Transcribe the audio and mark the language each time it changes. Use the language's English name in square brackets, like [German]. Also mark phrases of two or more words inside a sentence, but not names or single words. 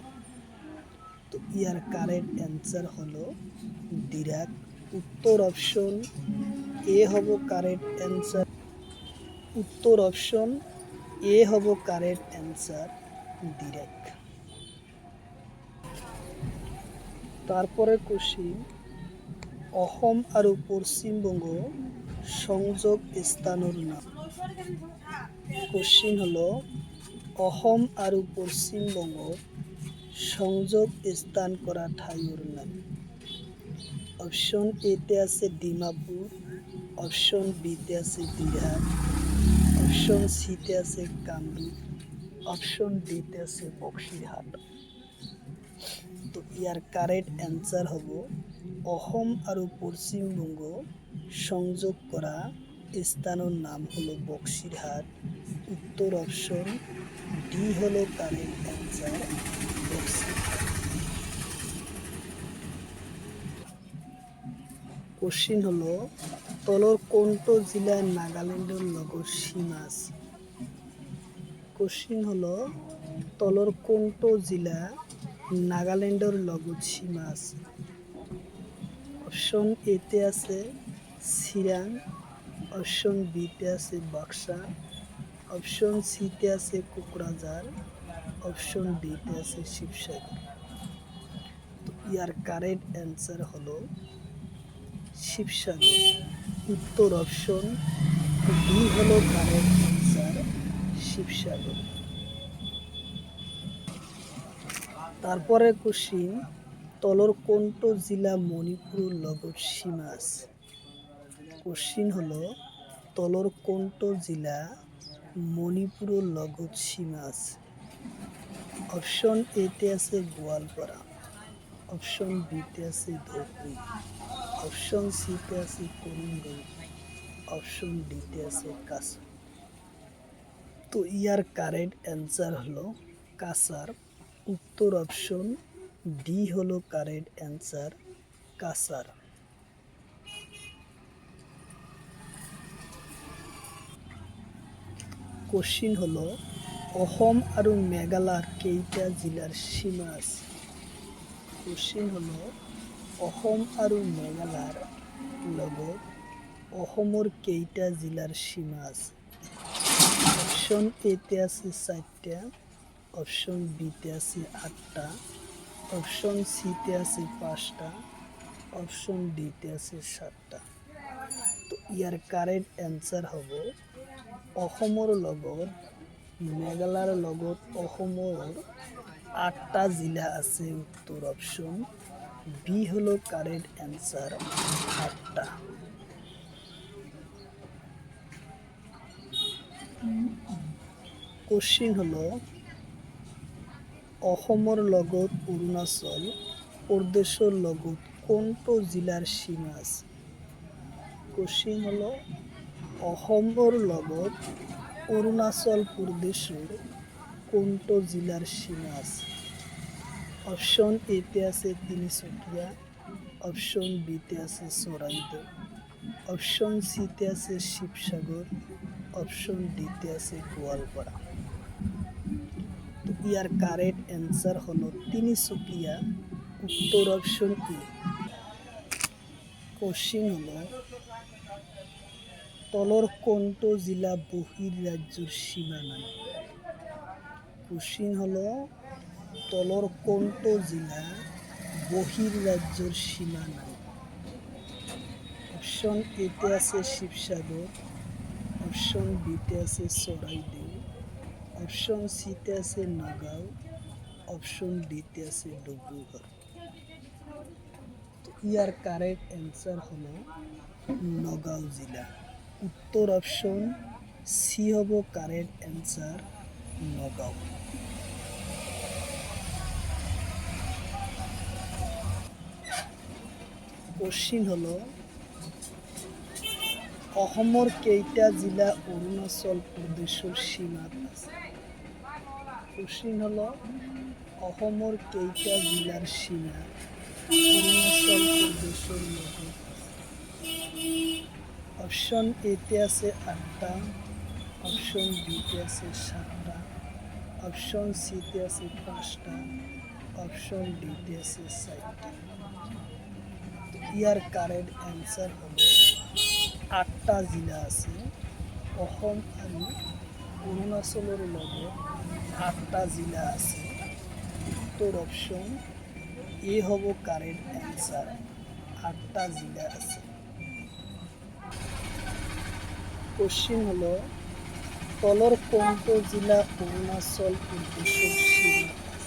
[Bangla] তো ইয়ার [English] correct answer [Bangla] হলো ডিরাক। উত্তর অপশন এ হব [English] correct answer. [Bangla] উত্তর অপশন এ হব [English] correct answer [Bangla] ডিরাক। তারপরে কোশ্চিন, [Assamese] অসম আৰু পশ্চিমবঙ্গ সংযোগ স্থানৰ নাম। [Bangla] কোশ্চিন হলো [Assamese] অসম আৰু পশ্চিমবঙ্গ সংযোগ স্থান করা ঠাইৰ নাম। [Bangla] অপশন এতে আছে ডিমাপুর, অপশন বিতে আছে বিরাট, অপশন সিতে আছে কামরূপ, অপশন ডিতে আছে বক্সিরহাট। তো ইয়ার [English] correct answer [Bangla] হব অসম আৰু পশ্চিমবঙ্গ সংযোগ করা স্থানের নাম হলো বক্সিরহাট। উত্তর অপশন ডি হলো [English] correct answer, [Bangla] বক্সিরহাট। কোশ্চিন হলো [Assamese] তলৰ কোনটো জিলা নাগালেণ্ডৰ লগত সীমা আছে। [Bangla] কোশ্চিন হলো [Assamese] তলৰ কোনটো জিলা নাগালেণ্ডৰ লগত সীমা আছে। [Bangla] অপশন এতে আছে চিৰাং, অপশন বিতে আছে বাক্সা, অপশন সিতে আছে কোকৰাঝাৰ, অপশন ডিতে আছে শিৱসাগৰ। তো ইয়ার [English] correct answer [Bangla] হলো শিবসাগর। উত্তর অপশন ডি হলো [English] correct answer, [Bangla] শিবসাগর। তারপরে কোশ্চিন, [Assamese] তলৰ কোনটো জিলা মণিপুৰৰ লগত সীমা আছে। [Bangla] কোশ্চিন হলো [Assamese] তলৰ কোনটো জিলা মণিপুৰৰ লগত সীমা আছে। [Bangla] অপশন এতে আছে গোৱালপাৰা, অপশন বিতে আছে ধুবুৰী, অপশন সিতে আছে কৰিমগঞ্জ, অপশন ডিতে আছে কাছাৰ। তো ইয়ার [English] correct answer [Bangla] হলো কাছার। উত্তর অপশন ডি হলো [English] correct answer, [Bangla] কাছার। কোশ্চিন হলো [Assamese] অসম আৰু মেঘালয়ৰ কেইটা জিলাৰ সীমা আছে। [Bangla] কোশ্চিন হলো [Assamese] অসম আৰু মেঘালয়ৰ লগত অসমৰ কেইটা জিলাৰ সীমা আছে। [Bangla] অপশন এতে আছে 4টা, অপশন বিতে আছে 8টা, অপশন সিতে আছে 5টা, অপশন ডিতে আছে 7টা। তো ইয়ার [English] correct answer [Assamese] হব অসমৰ লগত মেঘালয়ৰ লগত অসমৰ 8টা জিলা আছে। [Bangla] উত্তর অপশন বি হলো [English] correct answer, [Bangla] 8টা। কোশ্চিন হলো [Assamese] অসমৰ লগত অৰুণাচল প্ৰদেশৰ লগত কোনটো জিলাৰ সীমা আছে। [Bangla] কোশ্চিন হলো [Assamese] অসমৰ লগত অৰুণাচল প্ৰদেশৰ কোনটো জিলাৰ সীমা আছে। [Bangla] অপশন এতে আছে তিনিচুকীয়া, অপশন বিতে আছে চৰাইদেউ, অপশন সিতে আছে শিৱসাগৰ, অপশন ডিতে আছে গোৱালপাৰা। তো ইয়ার [English] correct answer [Bangla] হলো তিনিচুকীয়া। উত্তর অপশন ই। কোশ্চিন হলো [Assamese] তলৰ কোনটো জিলা বহিঃৰাজ্যৰ সীমা নাই। [Bangla] কোশ্চিন হলো [Assamese] তলৰ কোনটো জিলা বহিঃৰাজ্যৰ সীমা নাই। [Bangla] অপশন এতে আছে শিৱসাগৰ, অপশন বিতে আছে চৰাইদেউ, অপশন সিতে আছে নগাঁও, অপশন ডিতে আছে ডিব্ৰুগড়। তো ইয়ার [English] correct answer [Bangla] হলো নগাঁও জেলা। উত্তর অপশন সি হব [English] correct answer, [Bangla] নগাঁও। কোশ্চিন হলো [Assamese] অসমৰ কেইটা জিলা অৰুণাচল প্ৰদেশৰ সীমাত আছে? [Bangla] কোশ্চিন হলো [Assamese] অসমৰ কেইটা জিলাৰ সীমা অৰুণাচল প্ৰদেশৰ লগত আছে? [Bangla] অপশন এতে আছে 8টা, অপশন বিতে আছে 7টা, অপশন সিতে আছে 5টা, অপশন ডিতে আছে 4টা। ইয়ার [English] correct answer [Bangla] হলো 8টা জিলা আছে। [Assamese] অসম আৰু অৰুণাচলৰ লগত 8টা জিলা আছে। [Bangla] উত্তর অপশন এ হব [English] correct answer, [Bangla] 8টা জিলা আছে। কোশ্চিন হলো [Assamese] তলৰ কোনটো জিলা অৰুণাচল প্ৰদেশৰ সীমাত আছে?